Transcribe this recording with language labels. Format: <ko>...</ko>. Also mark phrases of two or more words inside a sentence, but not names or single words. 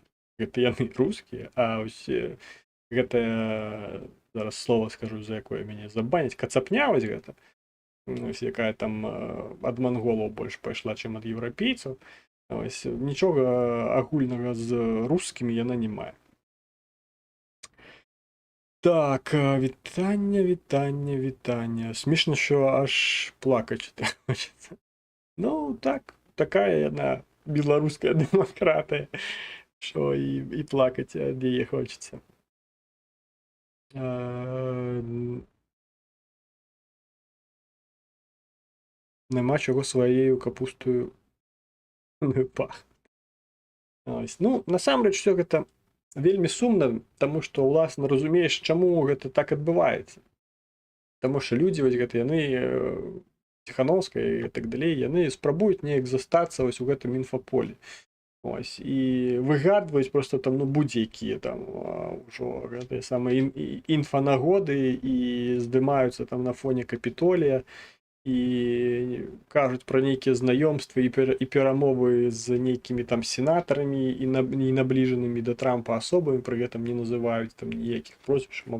<be>Гэта яны рускія, а ўсе гэтае, зараз слова скажу, за якое мяне забаняць, кацапня вось гэта, якая там ад манголаў больш пайшла, чым ад еўрапейцаў, нічога агульнага з рускімі яна не мае. Так, вітання.</be> <uk>Смішна, що аж плакаць хочеться.</uk> <be>Ну, так, такая яна беларуская дэмакратыя, що і плакаць ад яе хочеться.</be> <uk>Нема чого своєю капустою пахнути.</uk> <be>Ну, насамрэч, все гэта вельмі сумна, таму што, уласна, разумееш, чаму гэта так адбываецца. Таму што людзі, вось гэта яны, Ціхановская і так далей, яны спрабуюць неяк застацца вось у гэтым інфаполі. Ось, і выгадваюць просто там, ну, будзе-якія там ўжо гэтыя самыя інфанагоды і здымаюцца там на фоне Капітолія і кажуць пра нейкія знаёмствы і перамовы з нейкімі там сенатарамі і набліжанымі да Трампа асобамі, пры гэтым не называюць там ніякіх прозвішчаў.</be>